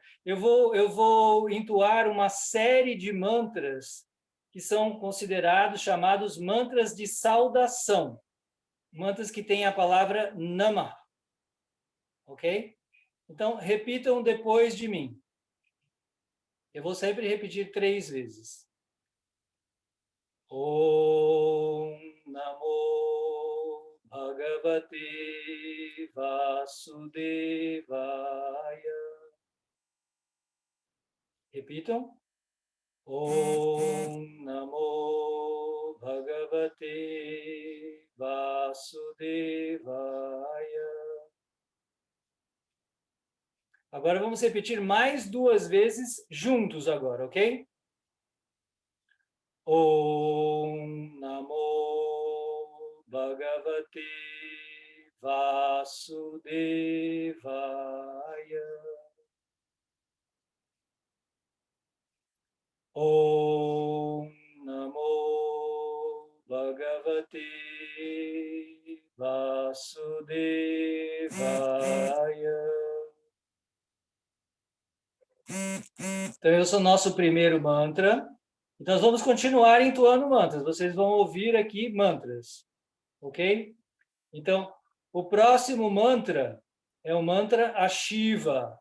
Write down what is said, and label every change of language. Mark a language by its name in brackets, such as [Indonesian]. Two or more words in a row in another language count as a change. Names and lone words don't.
[Portuguese] Eu vou entoar uma série de mantras que são considerados, chamados mantras de saudação. Mantras que têm a palavra Namah. Ok? Então, repitam depois de mim. Eu vou sempre repetir 3 vezes. [Sanskrit] Om Namo Bhagavate Vasudevaya. [Portuguese] Repitam. [Sanskrit] Om Namo Bhagavate Vasudevaya. [Portuguese] Agora vamos repetir mais 2 vezes juntos agora, ok? [Sanskrit] Om Namo Bhagavate Vasudevaya. Om Namo Bhagavate Vasudevaya. [Portuguese] Então, esse é o nosso primeiro mantra. Então, nós vamos continuar entoando mantras. Vocês vão ouvir aqui mantras. Ok? Então, o próximo mantra é o mantra a Shiva.